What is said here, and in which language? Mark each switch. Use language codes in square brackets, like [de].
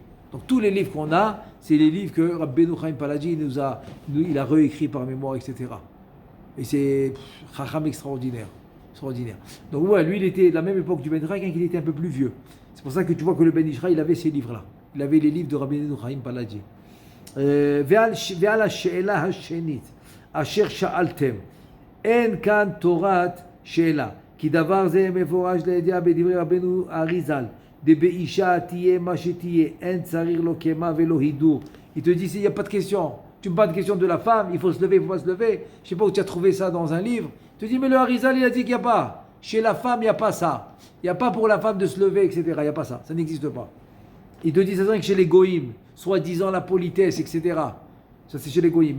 [fr] Donc tous les livres qu'on a, c'est les livres que Rabbeinu Chaim Palaji il a réécrit par mémoire, etc. Et c'est chacham extraordinaire. Donc ouais, lui il était de la même époque du Ben Ishraï, quand il était un peu plus vieux. C'est pour ça que tu vois que le Ben Ishraï, il avait ces livres-là. Il avait les livres de Rabbeinu Chaim Palaji. [he] ועל השאלה השנית אשר שאלתם אין כאן תורת שאלה כי דבר זה מפורש לידיעה בדברי רבנו אריזל דבאישה תהיה מה שתהיה אין צריך לו קמה ולא הידור. [fr] Il te dit il n'y a pas de question, tu me parles de question de la femme, il faut se lever, il ne faut pas se lever, je sais pas où tu as trouvé ça dans un livre. Il te dit mais le Harizal il a dit qu'il n'y a pas, chez la femme il n'y a pas ça, il n'y a pas pour la femme de se lever, etc. Il n'y a pas ça n'existe pas. Il te dit ça que chez les goïms, soi-disant la politesse, etc. Ça c'est chez les goïms.